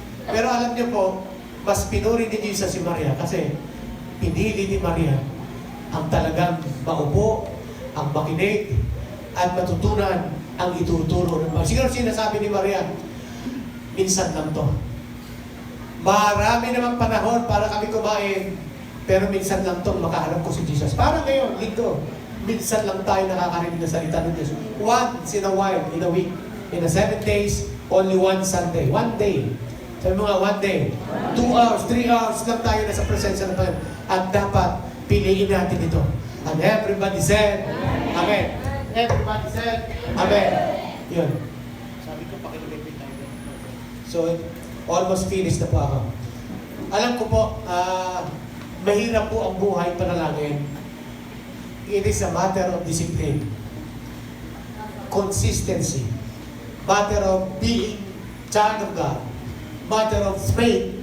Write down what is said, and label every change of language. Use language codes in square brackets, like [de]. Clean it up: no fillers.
[tl] Pero alam niyo po, mas pinuri ni Jesus si Maria kasi pinili ni Maria ang talagang maupo, ang makinig, at matutunan ang ituturo ng Panginoon. Siguro sinasabi ni Maria, minsan lang to. Marami namang panahon para kami kumain, pero minsan lang to makaharap ko si Jesus. Parang ngayon, linggo, minsan lang tayo nakakarinig ng salita ng Diyos. [en] Once in a while, in a week. In the 7 days, only one Sunday. [tl] One day. Sabi mo nga, one day. 2 hours, 3 hours lang tayo nasa presensya ng Panginoon. At dapat piliin natin ito. [en] And everybody said, Amen. Everybody said, Amen. [tl] Yun. Sabi ko, pakilipin tayo. So, almost finished na po ako. Alam ko po, mahirap po ang buhay panalangin. [en] It is a matter of discipline, consistency, matter of being child of God, matter of faith.